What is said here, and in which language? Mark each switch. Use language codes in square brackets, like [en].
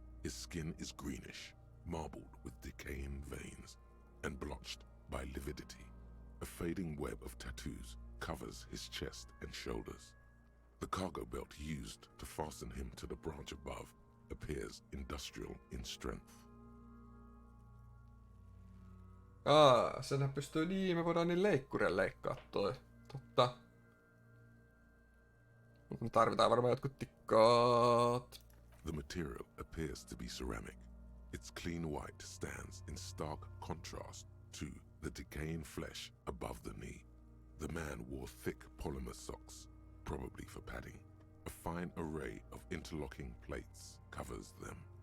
[en] His skin is greenish, marbled with decaying veins, and blotched by lividity. A fading web of tattoos covers his chest and shoulders. The cargo belt used to fasten him to the branch above appears industrial in strength. [fi] Senhän pystyy niin, me voidaan niin leikkureen leikkaa toi. Totta. Mut me tarvitaan varmaan jotkut tikkaat. [en] The material appears to be ceramic. Its clean white stands in stark contrast to the decaying flesh above the knee. The man wore thick polymer socks, probably for padding. A fine array of interlocking plates covers them.